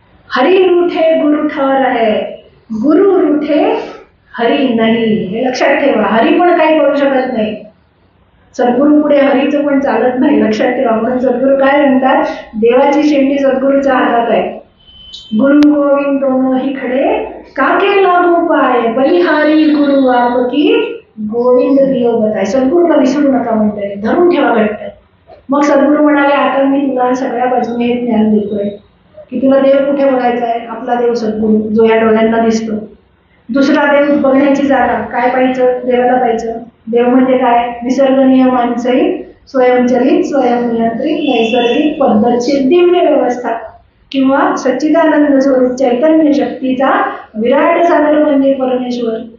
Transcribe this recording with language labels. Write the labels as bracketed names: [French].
[Marathi] हरी रूठे गुरु ठोर आहे, गुरु रूठे हरी नाही, हे लक्षात ठेवा. हरी पण काही करू शकत नाही. सद्गुरू पुढे हरीचं पण चालत नाही, लक्षात ठेवा. म्हणून सद्गुरू काय म्हणतात, देवाची शेंडी सद्गुरूच्या हातात आहे. [Hindi] गुरु गोविंद दोनों ही खडे काके लागू पाय, बलिहारी गुरु आपकी गोविंद दियो बताय. [Marathi] सद्गुरूला विसरू नका म्हणताय, धरून ठेवा घट्ट. मग सद्गुरू म्हणाले, आता मी तुला सगळ्या बाजूने ज्ञान देतोय की तुला देव कुठे बघायचा आहे. आपला देव सद्गुरू, जो या डोळ्यांना दिसतो. दुसरा देव बघण्याची जागा काय पाहिजे, देवाला पाहिजे. देव म्हणजे काय, निसर्ग नियमांसहित स्वयंचलित स्वयंनियंत्रित नैसर्गिक पद्धतशीर दिव्य व्यवस्था किंवा सच्चिदानंद स्वरूप चैतन्य शक्तीचा विराट सागर म्हणजे परमेश्वर.